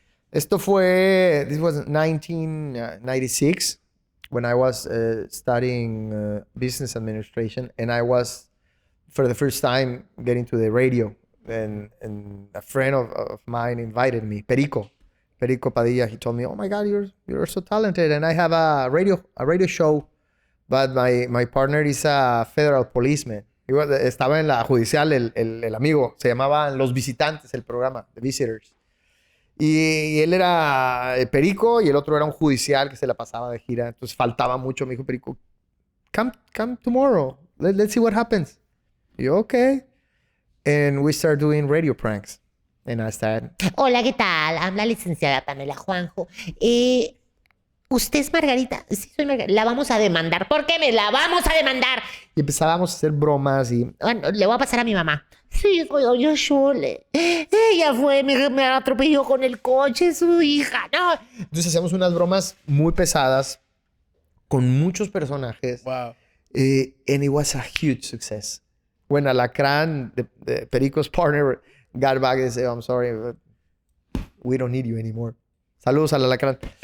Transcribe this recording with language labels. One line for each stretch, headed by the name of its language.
English: This was 1996 when I was studying business administration, and I was for the first time getting to the radio. And a friend of mine invited me, Perico Padilla. He told me, "Oh my God, you're so talented, and I have a radio show, but my partner is a federal policeman."
Spanish: Estaba en la judicial el amigo, se llamaba Los Visitantes, el programa,
English: The Visitors.
Spanish: Y él era Perico y el otro era un judicial que se la pasaba de gira. Entonces faltaba mucho. Me dijo Perico,
English: come tomorrow. Let's see what happens.
Spanish: Y yo,
English: okay. And we started doing radio pranks. And I started...
Spanish: Hola, ¿qué tal? Habla licenciada Pamela Juanjo. ¿Usted es Margarita? Sí, soy Margarita. La vamos a demandar. ¿Por qué me la vamos a demandar? Y empezábamos a hacer bromas y... Bueno, le voy a pasar a mi mamá. Sí, soy doña Shole. Ella fue, me atropelló con el coche, su hija. No. Entonces hacíamos unas bromas muy pesadas con muchos personajes.
English: Wow. And it was a huge success. When Alacrán, the Perico's partner, got back and said, "I'm sorry, but we don't need you anymore."
Spanish: Saludos al Alacrán.